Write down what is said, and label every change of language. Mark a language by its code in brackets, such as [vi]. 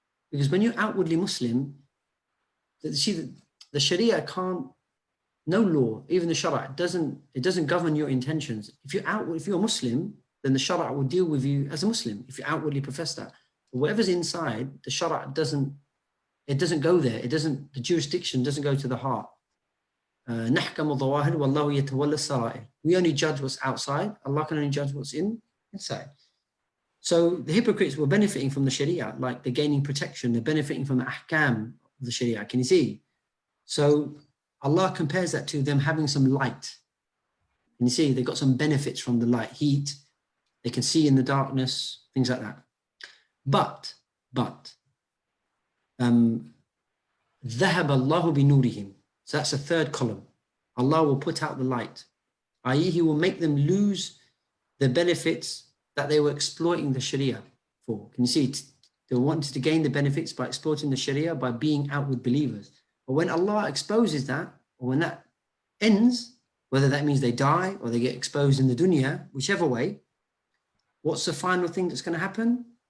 [en] Because when you're outwardly Muslim, see, the Sharia can't, no law, even the Shara, it doesn't govern your intentions. If you're Muslim, then the Shara will deal with you as a Muslim, if you outwardly profess that. But whatever's inside, the Shara doesn't go there. The jurisdiction doesn't go to the heart. [ar] نحكم الظواهر والله يتولى السرائر. [en] We only judge what's outside. Allah can only judge what's inside. So the hypocrites were benefiting from the Sharia, like they're gaining protection. They're benefiting from the ahkam of the Sharia. Can you see? So Allah compares that to them having some light. Can you see? They've got some benefits from the light, heat. They can see in the darkness, things like that. But [ar] ذهب الله بنورهم. [en] So that's the third column. Allah will put out the light, i.e. He will make them lose the benefits that they were exploiting the Sharia for. Can you see? They wanted to gain the benefits by exploiting the Sharia, by being outward believers. But when Allah exposes that, or when that ends, whether that means they die or they get exposed in the dunya, whichever way, what's the final thing that's going to happen?